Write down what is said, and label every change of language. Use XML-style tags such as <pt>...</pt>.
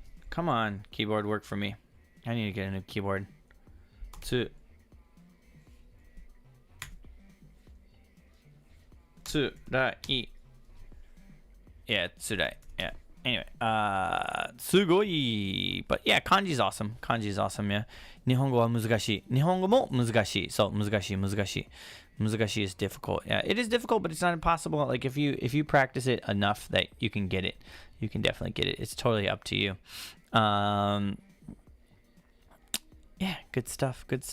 <en>Come on, keyboard, work for me. I need to get a new keyboard.</en> <ja>Tsurai.</ja> <en>Yeah,</en> <ja>tsurai.</ja> <en>Yeah. Anyway,</en> <ja>sugoi.</ja> <en>But yeah, kanji's awesome. Yeah.</en> <ja>日本語は難しい。日本語も難しい。そう、難しい。難しい</ja> <en>is difficult. Yeah, it is difficult, but it's not impossible. Like if you practice it enough that you can get it, you can definitely get it. It's totally up to you. Yeah, good stuff.</en>